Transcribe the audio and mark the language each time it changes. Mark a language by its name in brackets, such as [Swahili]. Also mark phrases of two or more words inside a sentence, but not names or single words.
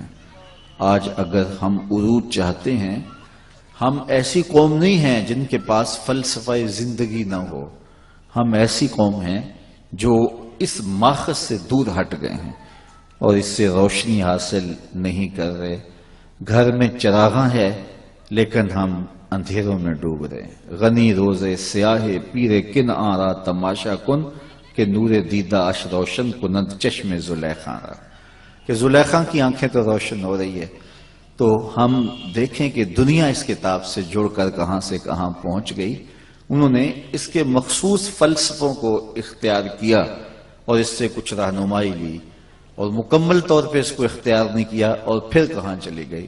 [Urdu] آج اگر ہم عروج چاہتے ہیں، ہم ایسی قوم نہیں ہیں جن کے پاس فلسفہ زندگی نہ ہو، ہم ایسی قوم ہیں جو اس ماخذ سے دور ہٹ گئے ہیں اور اس سے روشنی حاصل نہیں کر رہے۔ گھر میں چراغاں ہے لیکن ہم اندھیروں میں ڈوب رہے ہیں۔ [Persian] غنی روزے سیاہ پیرے کن آرا تماشا کن کہ نور دیدہ اش روشن کنند چشم زلیخاں را، [Urdu] کہ زلیخاں کی آنکھیں تو روشن ہو رہی ہے۔ تو ہم دیکھیں کہ دنیا اس کتاب سے جڑ کر کہاں سے کہاں پہنچ گئی۔ انہوں نے اس کے مخصوص فلسفوں کو اختیار کیا اور اس سے کچھ رہنمائی لی، اور مکمل طور پہ اس کو اختیار نہیں کیا اور پھر کہاں چلی گئی۔